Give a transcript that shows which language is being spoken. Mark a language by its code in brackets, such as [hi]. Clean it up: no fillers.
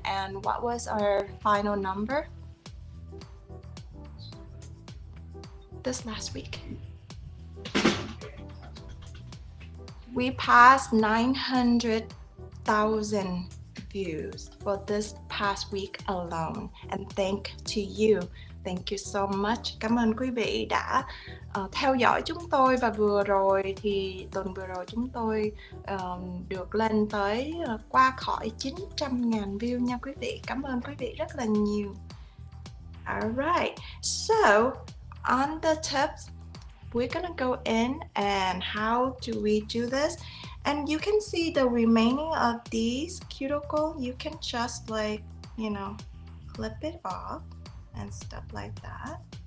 [en] And what was our final number this last week? We passed 900,000 views for this past week alone, and thank to you. Thank you so much. [vi] Cảm ơn quý vị đã theo dõi chúng tôi, và vừa rồi thì tuần vừa rồi chúng tôi được lên tới qua khỏi 900.000 view nha quý vị. Cảm ơn quý vị rất là nhiều. [en] Alright, so on the tips, we're gonna go in and how do we do this, and you can see the remaining of these cuticle, you can just like, you know, clip it off and stuff like that.